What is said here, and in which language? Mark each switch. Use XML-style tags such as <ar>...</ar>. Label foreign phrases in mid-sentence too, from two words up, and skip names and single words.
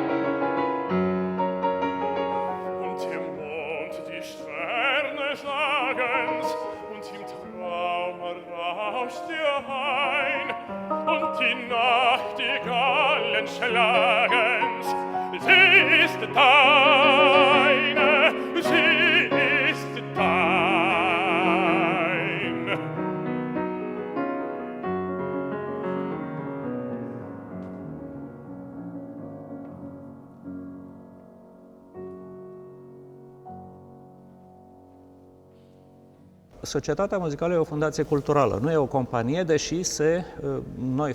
<de>Und im Mond die Sterne sagen's, und im Traum rauscht ihr ein. Und die Nachtigallen schlagen's, sie ist deine, sie ist dein.</de> <ro>Societatea muzicală e o fundație culturală, nu e o companie, deși noi</ro>